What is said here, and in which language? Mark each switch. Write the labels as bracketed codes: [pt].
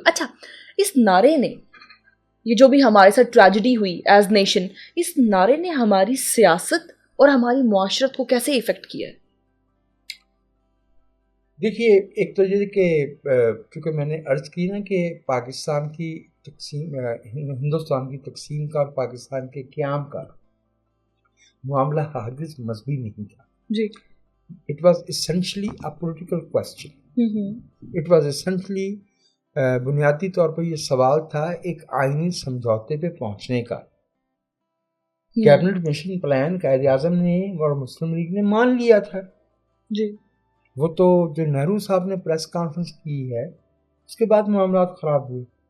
[ur] اچھا, اس نعرے نے, یہ جو بھی ہمارے ساتھ ٹریجڈی ہوئی ایز نیشن, اس نعرے نے ہماری سیاست اور ہماری معاشرت کو کیسے افیکٹ کیا ہے؟ دیکھیے, ایک تو یہ کہ کیونکہ میں نے عرض کی نا کہ پاکستان کی تقسیم, ہندوستان کی تقسیم کا اور پاکستان کے قیام کا معاملہ ہرگز مذہبی نہیں تھا. جی. [en] It was essentially a political question. It was essentially [ur] بنیادی طور پر یہ سوال تھا ایک آئینی سمجھوتے پہ پہنچنے کا. Cabinet mission plan Quaid Azam نے اور مسلم لیگ نے مان لیا تھا. جی. وہ تو جو نہرو صاحب نے پریس کانفرنس کی ہے اس کے بعد معاملات خراب ہوئے.